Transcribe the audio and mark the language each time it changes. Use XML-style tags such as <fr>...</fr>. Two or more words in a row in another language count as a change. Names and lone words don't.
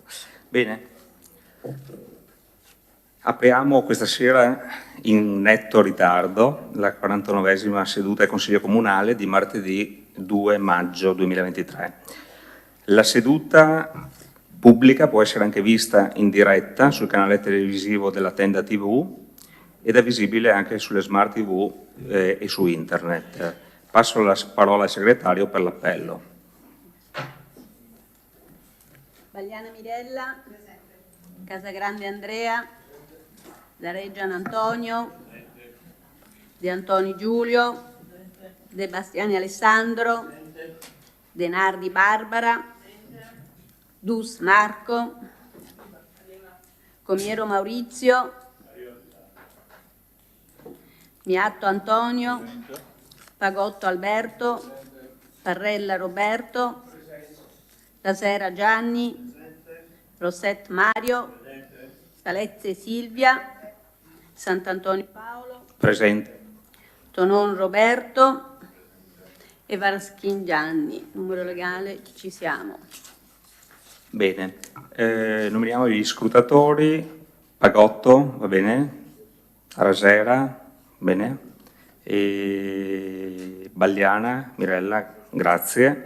<it>Bene, apriamo questa sera in netto ritardo la 49esima seduta del Consiglio Comunale di martedì 2 maggio 2023. La seduta pubblica può essere anche vista in diretta sul canale televisivo della Tenda TV ed è visibile anche sulle smart TV e su internet. Passo la parola al segretario per l'appello. Bagliana Mirella, Casagrande Andrea, Dareggian Antonio, De Antoni Giulio, De Bastiani Alessandro, De Nardi Barbara, Dus Marco, Comiero Maurizio, Miatto Antonio, Pagotto Alberto, Parrella Roberto, Lasera Gianni, Rosset Mario, Salezze Silvia, Sant'Antonio Paolo, Presente. Tonon Roberto e Varaschin Gianni. Numero legale, ci siamo. Bene, nominiamo gli scrutatori. Pagotto, va bene, Rasera, bene, e Bagliana, Mirella, grazie.</it>